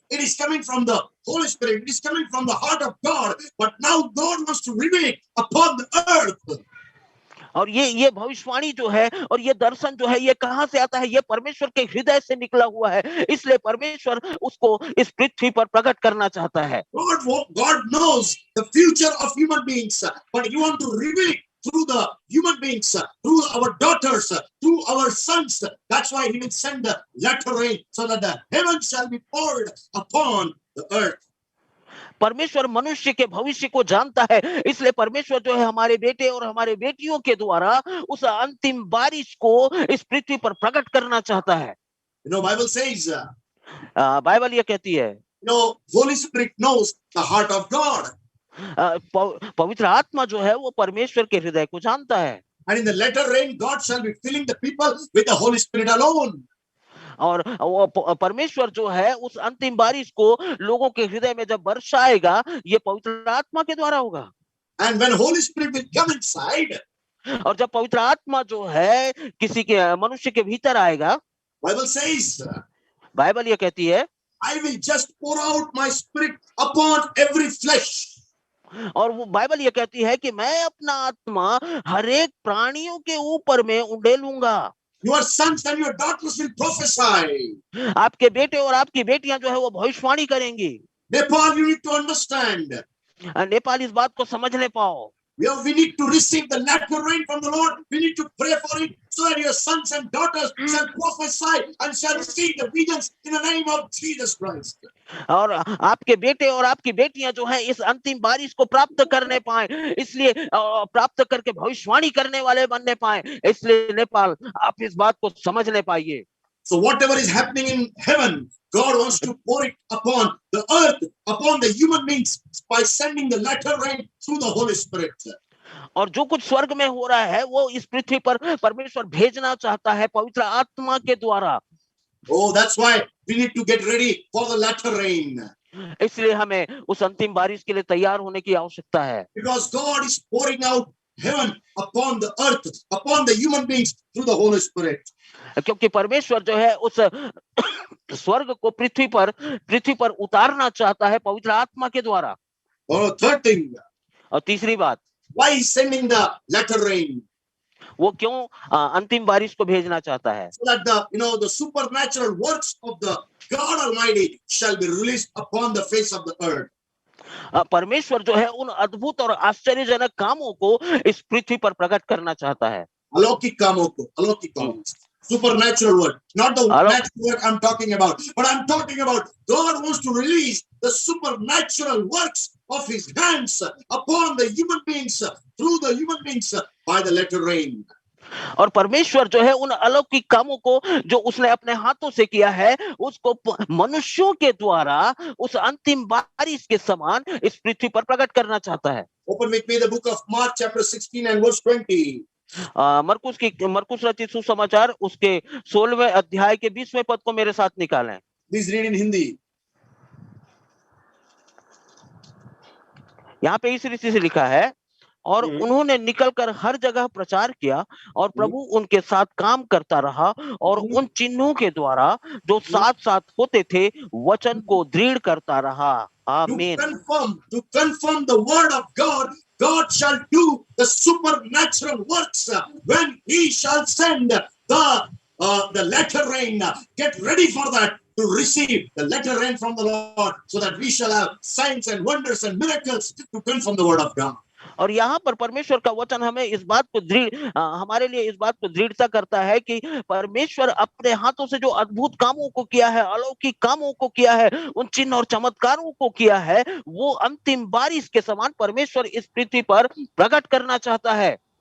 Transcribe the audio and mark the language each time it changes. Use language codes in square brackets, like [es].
[en] It is coming from the Holy Spirit. It is coming from the heart of God. But now God wants to reveal it upon the earth. [hi] और ये भविष्यवाणी जो है और ये दर्शन जो है ये कहां से आता है? ये परमेश्वर के हृदय से निकला हुआ है, इसलिए परमेश्वर उसको इस पृथ्वी पर प्रकट करना चाहता है। [en] God knows the future of human beings, but He wants to reveal it through the human beings, through our daughters, through our sons. That's why He will send the latter rain, so that the heaven shall be poured upon the earth. [hi] परमेश्वर मनुष्य के भविष्य को जानता है, इसलिए परमेश्वर जो है हमारे बेटे और हमारे बेटियों के द्वारा उस अंतिम बारिश को इस पृथ्वी पर प्रकट करना चाहता है। [en] Bible says, [hi] बाइबल ये कहती है, [en] Holy Spirit knows the heart of God. [hi] पवित्र आत्मा जो है वो परमेश्वर के हृदय को जानता है। [en] And in the latter rain, God shall be filling the people with the Holy Spirit alone. [hi] और वो परमेश्वर जो है उस अंतिम बारिश को लोगों के हृदय में जब बरसाएगा, ये पवित्र आत्मा के द्वारा होगा। [en] And when Holy Spirit will come inside, [hi] और जब पवित्र आत्मा जो है किसी के मनुष्य के भीतर आएगा, [en] Bible says, [hi] बाइबल ये कहती है, [en] I will just pour out my spirit upon every flesh. [hi] और वो बाइबल ये कहती है कि मैं अपना आत्मा हर एक प्राणियों के ऊपर में उंडेलूंगा। [en] Your sons and your daughters will prophesy. [hi] आपके बेटे और आपकी बेटियां जो है वो भविष्यवाणी करेंगी। [en] Nepal, you need to understand. [hi] Nepal इस बात को समझने पाओ। [en] We need to receive the latter rain from the Lord. We need to pray for it so that your sons and daughters shall prophesy and shall see the visions in the name of Jesus Christ. [hi] और आपके बेटे और आपकी बेटियां जो है इस अंतिम बारिश को प्राप्त करने पाए, इसलिए प्राप्त करके भविष्यवाणी करने वाले बनने पाए, इसलिए नेपाल आप इस बात को समझने पाइए। [en] So whatever is happening in heaven, God wants to pour it upon the earth, upon the human beings by sending the latter rain through the Holy Spirit. [hi] और जो कुछ स्वर्ग में हो रहा है वो इस पृथ्वी पर परमेश्वर भेजना चाहता है पवित्र आत्मा के द्वारा। [en] Oh, that's why we need to get ready for the latter rain. [hi] इसलिए हमें उस अंतिम बारिश के लिए तैयार होने की आवश्यकता है। [en] Because God is pouring out heaven upon the earth, upon the human beings through the Holy Spirit. [hi] क्योंकि परमेश्वर जो है उस स्वर्ग को पृथ्वी पर उतारना चाहता है पवित्र आत्मा के द्वारा। [en] Oh, third thing. [hi] और तीसरी बात, [en] Why is sending the latter rain? [hi] वो क्यों अंतिम बारिश को भेजना चाहता है? [en] So that the supernatural works of the God Almighty shall be released upon the face of the earth. [hi] परमेश्वर जो है उन अद्भुत और आश्चर्यजनक कामों को इस पृथ्वी पर प्रकट करना चाहता है। अलौकिक कामों को, अलौकिक काम, [en] supernatural work, not the natural work I'm talking about, but I'm talking about God wants to release the supernatural works of His hands upon the human beings, through the human beings by the latter rain. [hi] और परमेश्वर जो है उन अलौकिक कामों को जो उसने अपने हाथों से किया है उसको मनुष्यों के द्वारा उस अंतिम बारिश के समान इस पृथ्वी पर प्रकट करना चाहता है। [en] Open with me the book of Mark chapter 16 and verse 20. [hi] मरकुस रचित सुसमाचार उसके 16वें अध्याय के 20वें पद को मेरे साथ निकालें। [en] Please read in Hindi. [hi] यहाँ पे इस रीति से लिखा है, और उन्होंने निकलकर हर जगह प्रचार किया और प्रभु उनके साथ काम करता रहा और उन चिन्हों के द्वारा जो साथ साथ होते थे वचन को दृढ़ करता रहा। आमीन। [en] To confirm the word of God, God shall do the supernatural works when He shall send the latter rain. Get ready for that, to receive the latter rain from the Lord, so that we shall have signs and wonders and miracles to confirm the word of God. [hi] और यहाँ पर परमेश्वर का वचन हमें इस बात को हमारे लिए इस बात को दृढ़ता करता है कि परमेश्वर अपने हाथों से जो अद्भुत कामों को किया है, अलौकिक कामों को किया है, उन चिन्ह और चमत्कारों को किया है, वो अंतिम बारिश के समान परमेश्वर इस पृथ्वी पर प्रकट करना चाहता है।